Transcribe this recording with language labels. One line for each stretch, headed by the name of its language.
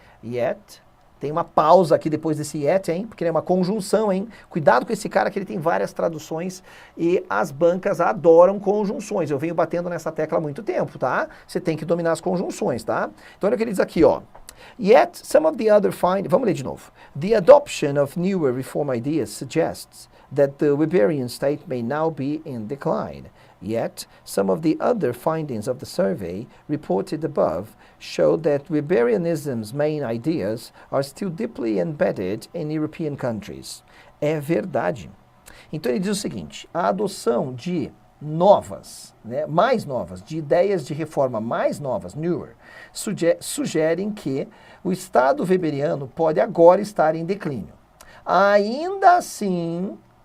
Portuguese: Yet, tem uma pausa aqui depois desse yet, hein? Porque é uma conjunção, hein? Cuidado com esse cara que ele tem várias traduções e as bancas adoram conjunções. Eu venho batendo nessa tecla há muito tempo, tá? Você tem que dominar as conjunções, tá? Então olha o que ele diz aqui, ó.
English: Yet, some of the other
Portuguese: vamos ler de novo.
English: The adoption of newer reform ideas suggests that the Weberian state may now be in decline. Yet, some of the other findings of the survey reported above show that Weberianism's main ideas are still deeply embedded in European countries.
Portuguese: É verdade. Então ele diz o seguinte, a adoção de novas, né, mais novas, de ideias de reforma mais novas, newer, sugerem que o Estado weberiano pode agora estar em declínio. Ainda assim,